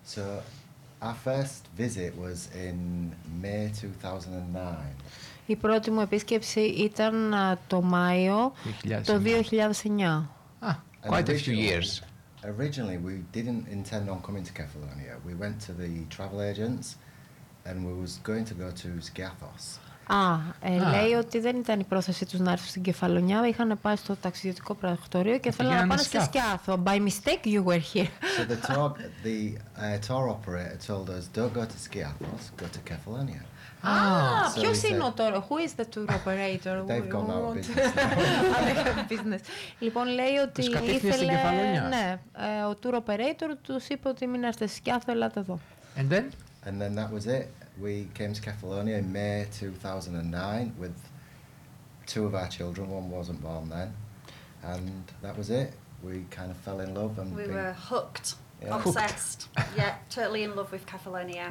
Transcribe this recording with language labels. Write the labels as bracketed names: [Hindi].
[English] So, our first visit was in May 2009. [Greek] Η πρώτη μου επίσκεψη ήταν το Μάιο 2009. Το 2009. [English] Quite a few years. Originally, we didn't intend on coming to Kefalonia. We went to the travel agents and we was going to go to Skiathos. [Greek] Λέει ότι δεν ήταν η πρόθεσή τους να έρθουν στην Κεφαλονιά. Είχαν πάει στο ταξιδιωτικό πρακτορείο και θέλανε να πάνε στη Σκιάθο. [English] By mistake you were here. So the tour operator told us, don't go to Skiathos, go to Kefalonia. [Greek] Ποιος είναι ο τώρα, [English] who is the tour operator? They've gone out of business. [Greek] Λοιπόν, λέει ότι ήθελε, ναι, ο tour operator τους είπε ότι μην έρθετε στη Σκιάθο, ελάτε εδώ. [English] And then? And then that was it. We came to Kefalonia in May 2009 with two of our children, one wasn't born then, and that was it. We kind of fell in love and were hooked, yeah. Obsessed, yeah, totally in love with Kefalonia.